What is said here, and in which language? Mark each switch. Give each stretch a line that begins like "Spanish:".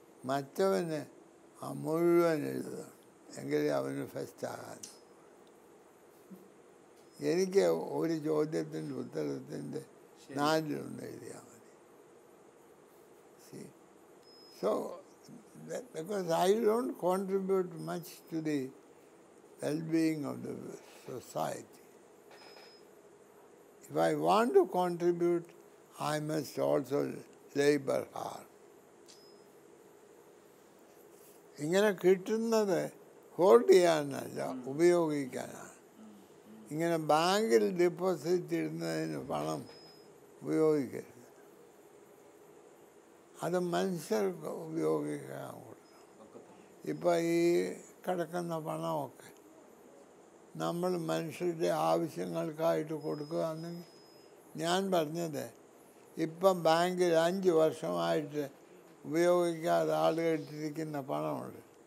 Malayalam: മറ്റവന് ആ മുഴുവൻ എഴുതണം, എങ്കിലേ അവന് ഫസ്റ്റാകാൻ. എനിക്ക് ഒരു ചോദ്യത്തിൻ്റെ ഉത്തരത്തിൻ്റെ 4 എഴുതിയാൽ മതി.
English: So, because I don't contribute much to the well-being of the society. If I want to contribute, I must also labor hard.
Malayalam: ഇങ്ങനെ കിട്ടുന്നത് ഹോൾഡ് ചെയ്യാനല്ല, ഉപയോഗിക്കാനാണ്. ഇങ്ങനെ ബാങ്കിൽ ഡെപ്പോസിറ്റ് ഇടുന്നതിന് പണം ഉപയോഗിക്കരുത്. അത് മനുഷ്യർക്ക് ഉപയോഗിക്കാൻ കൊടുക്കണം. ഇപ്പം ഈ കിടക്കുന്ന പണമൊക്കെ നമ്മൾ മനുഷ്യരുടെ ആവശ്യങ്ങൾക്കായിട്ട് കൊടുക്കുകയാണെങ്കിൽ, ഞാൻ പറഞ്ഞത് ഇപ്പം ബാങ്കിൽ 5 വർഷമായിട്ട് ഉപയോഗിക്കാതെ ആളുകൾ ഇട്ടിരിക്കുന്ന പണമുണ്ട്.